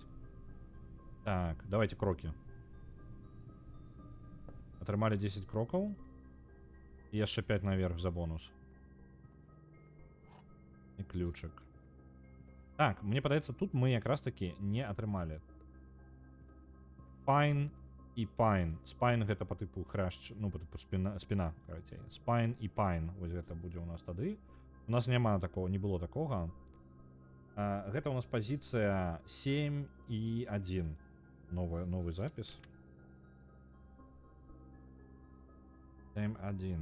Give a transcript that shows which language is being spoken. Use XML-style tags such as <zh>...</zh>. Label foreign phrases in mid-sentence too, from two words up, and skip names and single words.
<be>Так, давайте крокі. Атрымалі 10 крокаў. І яшчэ 5 наверх за бонус. І ключик. Так, мне падаецца, тут мы якраз таки не атрымалі. Spine і Pine. Spine гэта</be> <ru>по типу хрящ,</ru> <be>ну,</be> <ru>по типу спіна,</ru> <be>карацей. Spine і Pine. Вось гэта будзе у нас тады. У нас няма такого, не было такога. Гэта у нас пазіцыя 7 і 1. Новый запіс. 7-1.</be>